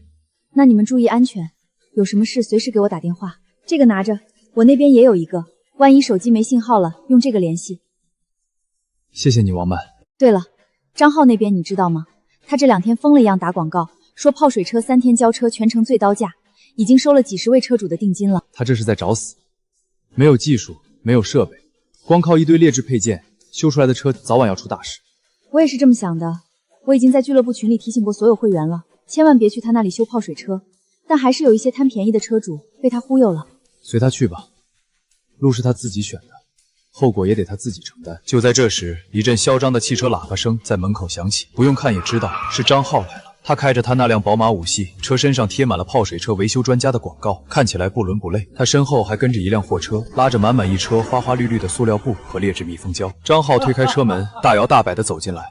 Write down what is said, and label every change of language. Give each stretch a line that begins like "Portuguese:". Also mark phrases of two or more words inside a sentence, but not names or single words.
Chinese: 那你們注意安全，有什麼事隨時給我打電話。這個拿着，我那邊也有一個，萬一手機沒信號了，用這個聯繫。謝謝你，王曼。對了，張浩那邊你知道嗎？他這2天瘋了一樣打廣告，說泡水車3天交車全程最高價，已經收了幾十位車主的定金了。他這是在找死，沒有技術，沒有設備，光靠一堆劣質配件修出來的車，早晚要出大事。我也是這麼想的，我已經在俱樂部群裡提醒過所有會員了，千萬別去他那裡修泡水車。但還是有一些貪便宜的車主被他忽悠了。隨他去吧，路是他自己選的，後果也得他自己承擔。就在這時，一陣囂張的汽車喇叭聲在門口響起，不用看也知道是張浩來了。他開着他那輛寶馬5系，車身上貼滿了泡水車維修專家的廣告，看起來不倫不類。他身後還跟着一輛貨車，拉着滿滿一車花花綠綠的塑料布和劣質密封膠。張浩推開車門，大搖大擺地走進來。